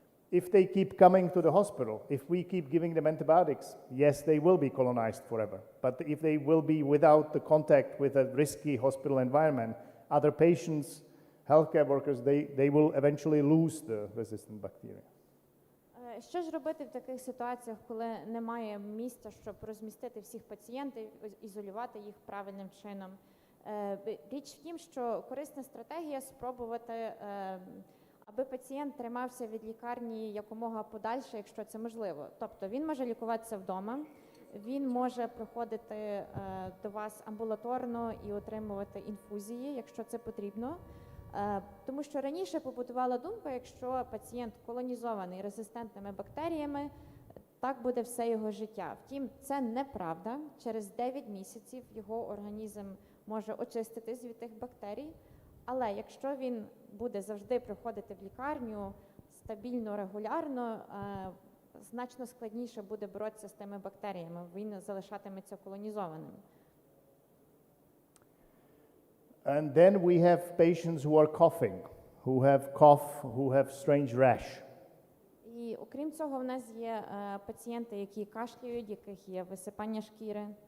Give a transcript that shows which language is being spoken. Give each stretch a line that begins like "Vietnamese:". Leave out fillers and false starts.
English: If they keep coming to the hospital, if we keep giving them antibiotics, yes, they will be colonized forever. But if they will be without the contact with a risky hospital environment, other patients, healthcare workers, they will eventually lose the resistant bacteria.
Ukrainian: Що ж робити в таких ситуаціях, коли немає місця, щоб розмістити всіх пацієнтів, ізолювати їх правильним чином? Річ в тім, що корисна стратегія спробувати, аби пацієнт тримався від лікарні якомога подальше, якщо це можливо. Тобто він може лікуватися вдома, він може приходити до вас амбулаторно і отримувати інфузії, якщо це потрібно. Тому що раніше побутувала думка, якщо пацієнт колонізований резистентними бактеріями, так буде все його життя. Втім, це неправда. Через 9 місяців його організм може очиститись від тих бактерій. Але якщо він буде завжди приходити в лікарню стабільно, регулярно, значно складніше буде боротися з тими бактеріями. Він залишатиметься колонізованим.
English: And then we have patients who are coughing, who have cough, who have strange rash.
Ukrainian: І окрім цього, в нас є пацієнти, які кашляють, яких є висипання шкіри.